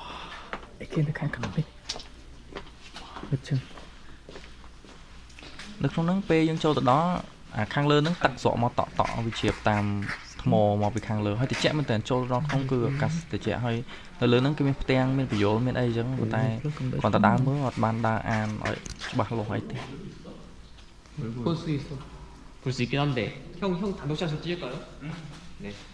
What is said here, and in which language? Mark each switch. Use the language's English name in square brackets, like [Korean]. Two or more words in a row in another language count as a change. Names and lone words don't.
[Khmer] គេនៅខាងក្នុងនេះនៅក្នុងហ្នឹងពេលយើងចូលទៅដល់អាខាងលើហ្នឹងទឹកស្រកមកតក់វាជ្រាបតាមថ្មមកពីខាងលើហើយតិចមែនតើចូលដល់ក្នុងគឺអាកាសតិចហើយនៅលើហ្នឹងគឺមានផ្ទាំងមានបញ្យលមានអីចឹងប៉ុន្តែគាត់ទៅដើរមើលអត់បានដើរអានឲ្យច្បាស់លាស់អីទេ [Korean] 볼 수 있어. 볼 수 있긴 한데 형 단독샷 좀 찍을까요? 네.